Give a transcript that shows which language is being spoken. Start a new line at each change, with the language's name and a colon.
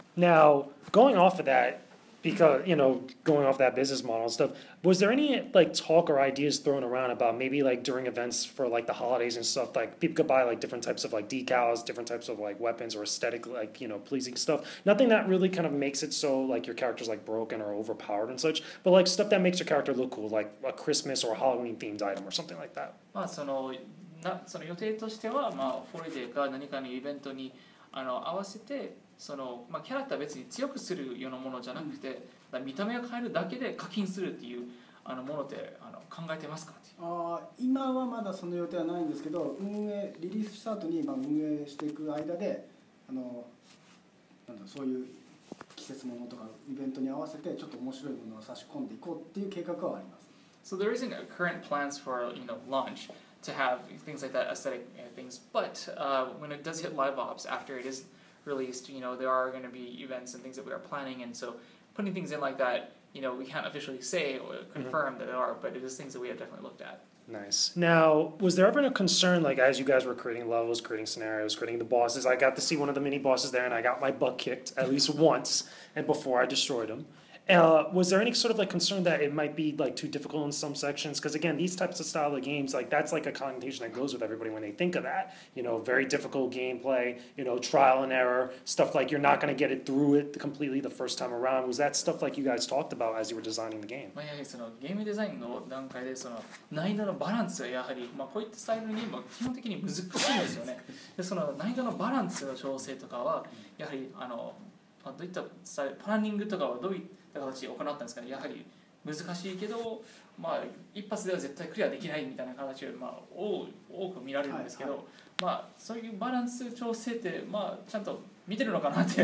English: Now, going off of that, because going off that business model and stuff, was there any talk or ideas thrown around about maybe during events for the holidays and stuff, people could buy different types of decals, different types of weapons or aesthetic pleasing stuff, nothing that really kind of makes it so your character's broken or overpowered and such, but stuff that makes your character look cool, like a Christmas or a Halloween themed item or something like that?
Japanese: その予定としては、ホリデーか何かのイベントに合わせてキャラクター別に強くするようなものじゃなくて、見た目を変えるだけで課金するっていうものって考えてますか？今はまだその予定はないんですけど、リリースした後に運営していく間でそういう季節ものとかイベントに合わせてちょっと面白いものを差し込んでいこうっていう計画はあります。
English: So there isn't current plans for launch to have things like that aesthetic things, but when it does hit live ops after it is released, there are going to be events and things that we are planning, and so putting things in like that, we can't officially say or confirm that there are, but it is things that we have definitely looked at. Nice. Now, was there ever a concern, as you guys were creating levels, creating scenarios, creating the bosses, I got to see one of the mini bosses there and I got my butt kicked at least once, and before I destroyed him. Was there any sort of concern that it might be too difficult in some sections? Because again, these types of style of games, that's a connotation that goes with everybody when they think of that. Very difficult gameplay, trial and error, stuff you're not going to get it through it completely the first time around. Was that stuff you guys talked about as you were designing the game?
Japanese: やはりゲームデザインの段階で難易度のバランスはやはりこういったスタイルのゲームは基本的に難しいんですよね。で難易度のバランスの調整とかはやはりどういったスタイル、プランニングとかはどういった形で行ったんですかね。やはり難しいけど、一発では絶対クリアできないみたいな形で、多く見られるんですけど、そういうバランス調整って、ちゃんと見てるのかなって。